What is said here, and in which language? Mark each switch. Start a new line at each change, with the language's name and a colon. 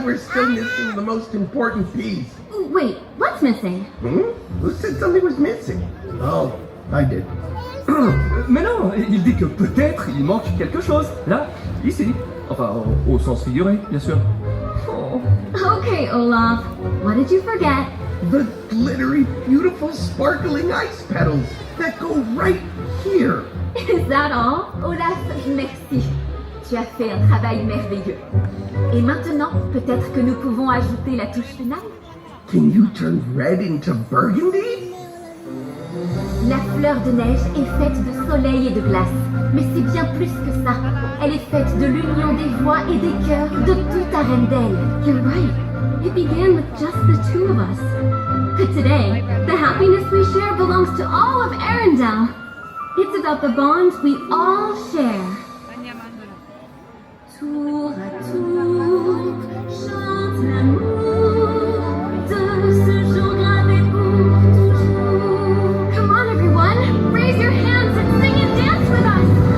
English: still missing the most important piece. Wait, what's missing? Who said something was missing? Oh, I did.
French: Mais non, il dit que peut-être il manque quelque chose. Là, ici. Enfin, au sens figuré, bien sûr.
English: Oh. Okay, Olaf. What did you forget? The glittery, beautiful, sparkling ice petals that go right here. Is that all? Olaf, merci.
French: Tu as fait un travail merveilleux. Et maintenant, peut-être que nous pouvons ajouter la touche finale?
English: Can you turn red into burgundy?
French: La fleur de neige est faite de soleil et de glace. Mais c'est bien plus que ça. Elle est faite de l'union des voix et des cœurs de tout Arendelle.
English: You're right. It began with just the two of us. But today, the happiness we share belongs to all of Arendelle. It's about the bonds we all share.
French: Tour à tour, chante l'amour de ce jour gravé pour toujours.
English: Come on, everyone, raise your hands and sing and dance with us.